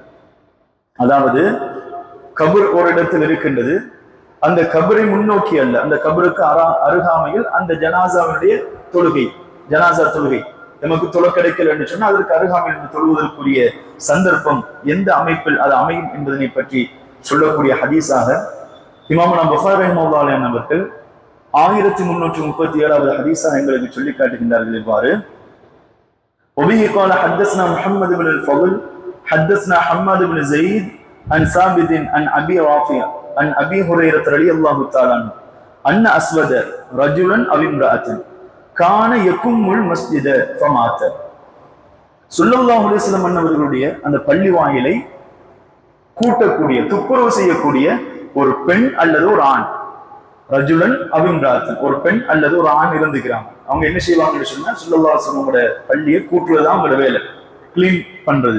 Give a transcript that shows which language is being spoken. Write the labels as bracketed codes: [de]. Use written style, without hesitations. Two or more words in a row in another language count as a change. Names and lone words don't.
[ta] அதாவது கபர் ஒரு இடத்தில் இருக்கின்றது, அந்த கபரை முன்னோக்கி அல்ல, அந்த கபருக்கு அருகாமையில் அந்த ஜனாசாவுடைய தொழுகை, ஜனாசா தொழுகை நமக்கு தொழ கிடைக்கல என்று சொன்னால் அதற்கு அருகாமையில் தொழுவதற்குரிய சந்தர்ப்பம் எந்த அமைப்பில் அது அமையும் என்பதனை பற்றி சொல்லக்கூடிய ஹதீஸாக இமாம் புகாரி [ar] رحمة الله عليه [ta] அவர்கள் 1337வது ஹதீஸாக எங்களுக்கு சொல்லி காட்டுகின்றார்கள். [ar] இவ்வாறு وبه قال حدثنا محمد بن الفضل حدثنا حماد بن زيد عن ثابت عن ابي رافع عن ابي هريره رضي الله تعالى عنه ان اسود رجلا او امراه كان يقوم المسجد فمات. صلى الله عليه وسلم [ta] அன்னவர்களுடைய அந்த பள்ளி வாயிலை கூட்டக்கூடிய துப்புரவு செய்யக்கூடிய ஒரு பெண் அல்லது ஒரு ஆண், [ar] رجلا أو امرأة, [ta] ஒரு பெண் அல்லது ஒரு ஆண் இருந்துக்கிறாங்க. அவங்க என்ன செய்வாங்கன்னு சொன்னா [ar] صلى الله عليه وسلم [ta] பள்ளியை கூட்டுறதுதான் அவங்களோட வேலை, கிளீன் பண்றது.